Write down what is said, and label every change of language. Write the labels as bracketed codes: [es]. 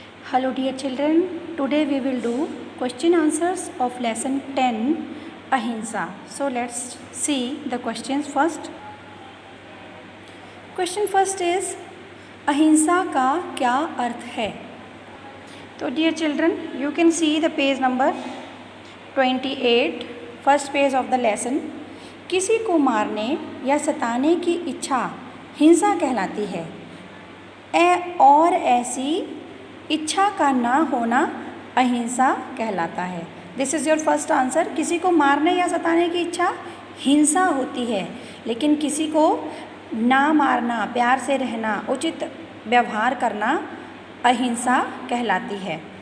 [en] Hello dear children, today we will do question answers of lesson 10 Ahimsa. So let's see the questions first. Question first is [hi] अहिंसा का क्या अर्थ है? [en] तो dear children, you can see the page number 28, first page of the lesson. [hi] किसी को मारने या सताने की इच्छा हिंसा कहलाती है और ऐसी इच्छा का ना होना अहिंसा कहलाता है. [en] This is your first answer. [hi] किसी को मारने या सताने की इच्छा हिंसा होती है, लेकिन किसी को ना मारना, प्यार से रहना, उचित व्यवहार करना अहिंसा कहलाती है.